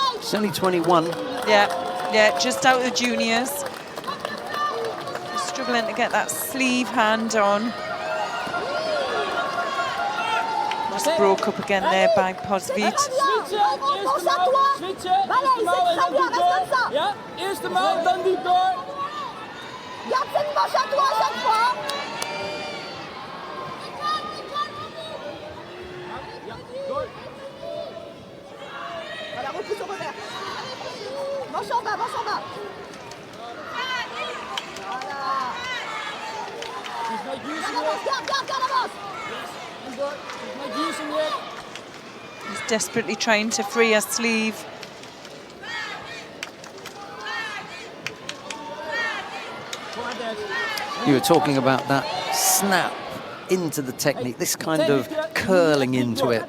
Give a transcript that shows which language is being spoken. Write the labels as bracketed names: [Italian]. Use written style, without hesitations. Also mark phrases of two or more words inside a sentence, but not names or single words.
[English] She's only 21. Yeah, just out of the juniors. Struggling to get that sleeve hand on. Just broke up again there by Posvit. [Dutch] Ja, eerste mouw, dan diep door. [French] Garde cette manche à toi à chaque fois. Voilà, repousse au revers. Manche en bas, manche en bas. Voilà. Garde, avance. [English] He's desperately trying to free her sleeve. You were talking about that snap into the technique, this kind of curling into it.